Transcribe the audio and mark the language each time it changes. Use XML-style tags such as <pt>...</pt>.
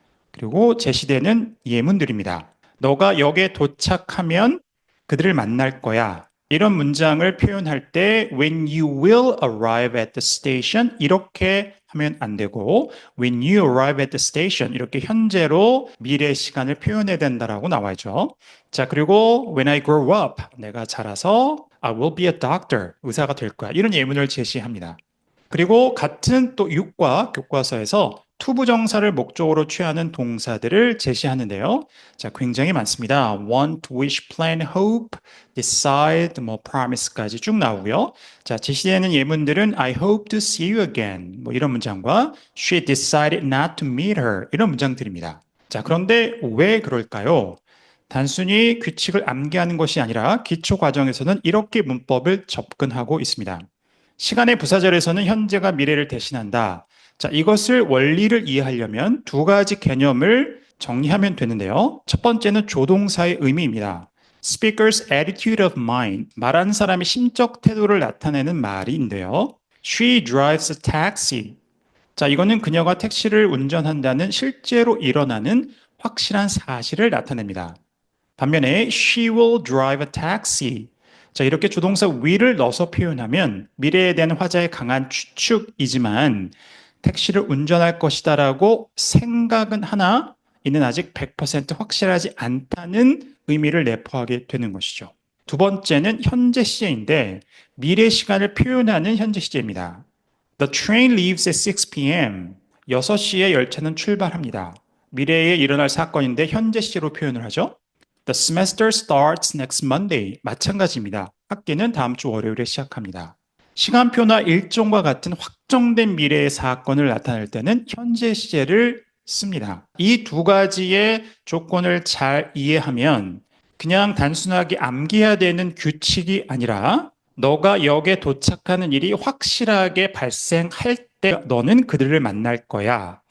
<ko>그리고 제시되는 예문들입니다. 너가 역에 도착하면 그들을 만날 거야. 이런 문장을 표현할 때</ko> <en>when you will arrive at the station</en> <ko>이렇게 하면 안 되고</ko> <en>when you arrive at the station</en> <ko>이렇게 현재로 미래 시간을 표현해야 된다라고 나와있죠.</ko> <en>자, 그리고 when I grow up</en> <ko>내가 자라서</ko> <en>I will be a doctor</en> <ko>의사가 될 거야. 이런 예문을 제시합니다. 그리고 같은 또 육과 교과서에서 투부정사를 목적으로 취하는 동사들을 제시하는데요. 자, 굉장히 많습니다. want, wish, plan, hope, decide, promise까지 쭉 나오고요. 자, 제시되는 예문들은</ko> <en>I hope to see you again.</en> <ko>이런 문장과</ko> <en>she decided not to meet her.</en> <ko>이런 문장들입니다. 자, 그런데 왜 그럴까요? 단순히 규칙을 암기하는 것이 아니라 기초 과정에서는 이렇게 문법을 접근하고 있습니다. 시간의 부사절에서는 현재가 미래를 대신한다. 자, 이것을 원리를 이해하려면 두 가지 개념을 정리하면 되는데요. 첫 번째는 조동사의 의미입니다.</ko> <en>Speaker's attitude of mind.</en> <ko>말하는 사람의 심적 태도를 나타내는 말인데요.</ko> <en>She drives a taxi.</en> <ko>자, 이거는 그녀가 택시를 운전한다는 실제로 일어나는 확실한 사실을 나타냅니다. 반면에</ko> <en>she will drive a taxi.</en> <ko>자, 이렇게 조동사 will을 넣어서 표현하면 미래에 대한 화자의 강한 추측이지만 택시를 운전할 것이다라고 생각은 하나 이는 아직 100% 확실하지 않다는 의미를 내포하게 되는 것이죠. 두 번째는 현재 시제인데 미래 시간을 표현하는 현재 시제입니다.</ko> <en>The train leaves at 6 p.m.</en> <ko>6시에 열차는 출발합니다. 미래에 일어날 사건인데 현재 시제로 표현을 하죠.</ko> <en>The semester starts next Monday.</en> <ko>마찬가지입니다. 학기는 다음 주 월요일에 시작합니다. 시간표나 일정과 같은 확정된 미래의 사건을 나타낼 때는 현재 시제를 씁니다. 이 두 가지의 조건을 잘 이해하면 그냥 단순하게 암기해야 되는 규칙이 아니라 너가 역에 도착하는 일이 확실하게 발생할 때 너는 그들을 만날 거야.</ko>